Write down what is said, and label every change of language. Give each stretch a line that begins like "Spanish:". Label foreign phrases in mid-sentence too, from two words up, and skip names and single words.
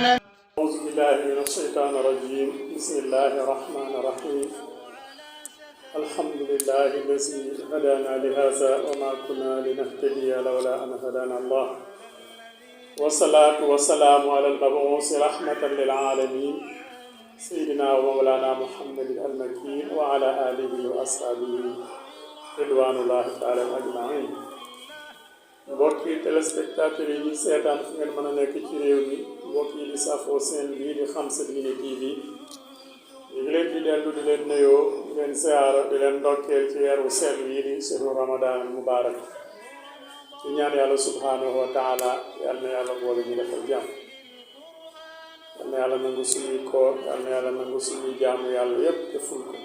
Arabic: أعوذ بالله من الشيطان الرجيم بسم الله الرحمن الرحيم الحمد لله الذي هدانا لهذا وما كنا لنهتدي لولا أن هدانا الله والصلاة والسلام على المبعوث رحمة للعالمين سيدنا ومولانا محمد المكين وعلى آله وأصحابه رضوان الله تعالى أجمعين.
Wolof: mbokki téléspectateurs yi ñuy seetaan fu ngeen mën a nekk ci réew mi mbokk yi di safoo seen bii di Xam Sa Diine TV ñu ngi leen di dellu di leen nuyoo di leen siyaara di leen ndokkeel ci weeru sell yi di sunu
Arabic: رمضان مبارك
Wolof: ci ñaan yàlla
Arabic: سبحانه وتعالى
Wolof: yal na yàlla boole ñu defal jàmm yal na yàlla nangu suñuy koor yal na yàlla nangu suñuy jaamu yàlla yépp te ful ko.